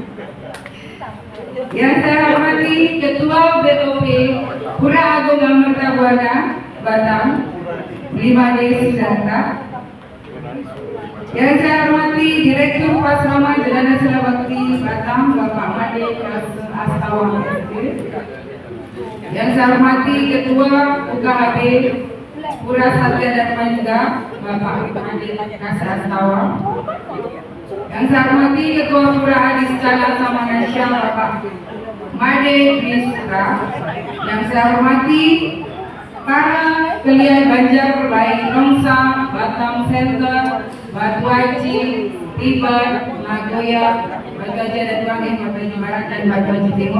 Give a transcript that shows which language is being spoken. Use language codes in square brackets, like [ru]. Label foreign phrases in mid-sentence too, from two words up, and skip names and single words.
[id] Yang saya hormati Ketua BOP Pura Agung Amartabuana Batam, beliau Made Siddhartha. Yang saya hormati Direktur Pasrama Jelana Selawati Batam, Bapak Made Astawa SD. Yang saya hormati Ketua UKHB Pura Satya Dharma juga, Bapak Made Astawa. Yang saya hormati Ketua Pura Adiscana Samanasya, Bapak Made Misra. Yang saya hormati para kalian Banjar, baik Nongsa, Batam Center, Batu Haji, Tiban, Nagoya, Batu Haji dan Tuangin, Batu Haji Barat dan Batu Haji Timur.